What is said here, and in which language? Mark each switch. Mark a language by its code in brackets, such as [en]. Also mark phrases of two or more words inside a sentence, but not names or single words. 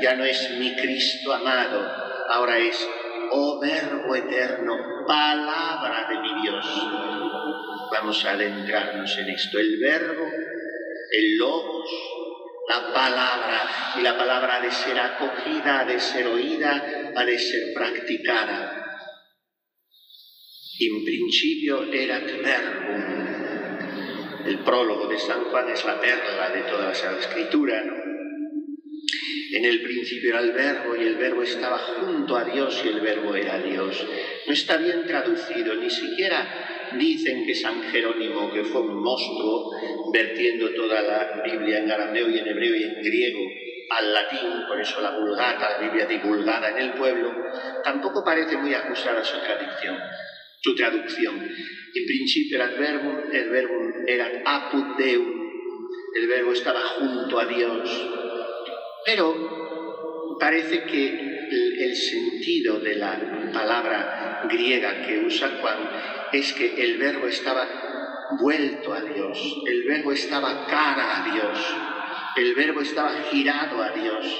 [es] Ya no es mi Cristo amado, ahora es «oh Verbo eterno, palabra de mi Dios». Vamos a adentrarnos en esto. El Verbo, el Logos, la palabra, y la palabra ha de ser acogida, ha de ser oída, ha de ser practicada. [la] In principio erat verbum. [es] El prólogo de San Juan es la perla de toda la Sagrada Escritura, ¿no? En el principio era el Verbo, y el Verbo estaba junto a Dios, y el Verbo era Dios. No está bien traducido, ni siquiera dicen que San Jerónimo, que fue un monstruo, vertiendo toda la Biblia en arameo y en hebreo y en griego al latín, por eso la Vulgata, la Biblia divulgada en el pueblo, tampoco parece muy acusada su traducción. En principio era el [la] verbum era apud Deum, [es] el Verbo estaba junto a Dios. Pero parece que el sentido de la palabra griega que usa Juan es que el Verbo estaba vuelto a Dios, el Verbo estaba cara a Dios, el Verbo estaba girado a Dios.